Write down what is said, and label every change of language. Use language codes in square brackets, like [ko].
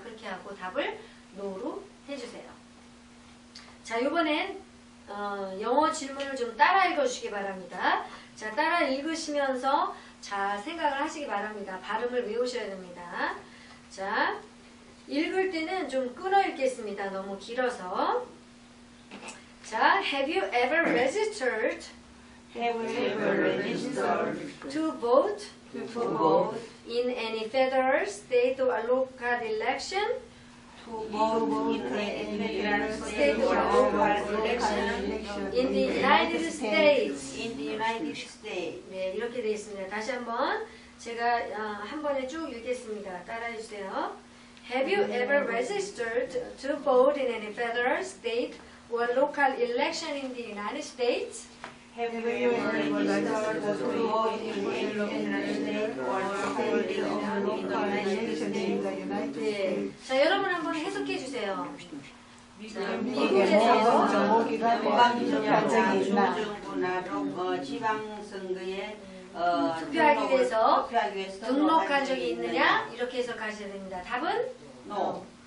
[ko] 그렇게 하고 답을 no로 해주세요. 자, 이번엔 영어 질문을 좀 따라 읽어주시기 바랍니다. 자, 따라 읽으시면서 잘 생각을 하시기 바랍니다. 발음을 외우셔야 됩니다. 자, 읽을 때는 좀 끊어 읽겠습니다. 너무 길어서. [en] 자, have you ever registered Have you ever registered to vote to vote in any federal, state or local election? to vote in any federal, State or local election in the United States. in the United States? [ko] 네, 이렇게 되어 있습니다. 다시 한번 제가 한 번에 쭉 읽겠습니다. 따라해 주세요. Have you ever registered to vote in any federal, state or local election in the United States? Have you ever registered to vote in any federal, state or local election in the United States? 네. 자, 여러분 한번 해석해 주세요. 자, 미국에서 미국에서 연방정부나 주정부나 지방선거에 투표하기 위해서 투표하기 위해서 등록한 적이 있느냐? 이렇게 해석하셔야 됩니다. 답은? [en] No.